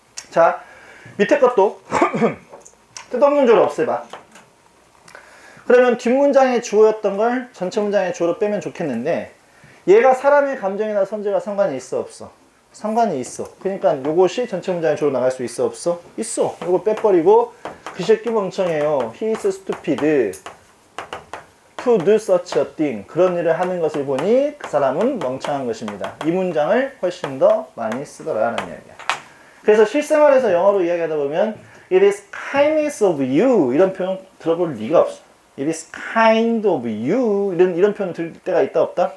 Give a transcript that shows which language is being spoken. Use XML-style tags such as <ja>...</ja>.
<ko>자, 밑에 것도 뜻없는 주어를 없애봐. 그러면 뒷문장의 주어였던 걸 전체 문장의 주어로 빼면 좋겠는데 얘가 사람의 감정이나 성질과 상관이 있어 없어? 상관이 있어. 그러니까 요것이 전체 문장의 주로 나갈 수 있어 없어? 있어. 이거 빼버리고 그 새끼 멍청해요.</ko> <en>He is stupid to do such a thing.</en> <ko>그런 일을 하는 것을 보니 그 사람은 멍청한 것입니다. 이 문장을 훨씬 더 많이 쓰더라라는 이야기야. 그래서 실생활에서 영어로 이야기하다 보면</ko> <en>It is kindness of you</en> <ko>이런 표현 들어볼 리가 없어.</ko> <en>It is kind of you</en> <ko>이런 표현 들을 때가 있다 없다?</ko>